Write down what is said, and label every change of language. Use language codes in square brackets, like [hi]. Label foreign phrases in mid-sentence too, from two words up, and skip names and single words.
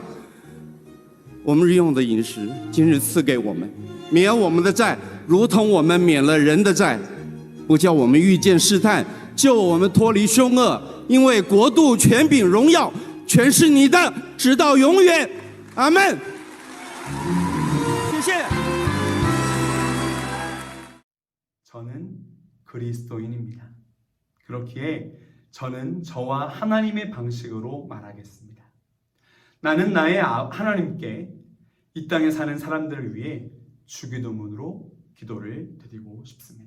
[zh] 我们日用的饮食，今日赐给我们，免我们的债，如同我们免了人的债，不叫我们遇见试探，救我们脱离凶恶。因为国度、权柄、荣耀，全是你的，直到永远。阿们。谢谢。 [ko] 저는 그리스도인입니다. 그렇기에 저는 저와 하나님의 방식으로 말하겠습니다. 나는 나의 하나님께 이 땅에 사는 사람들을 위해 주기도문으로 기도를 드리고 싶습니다.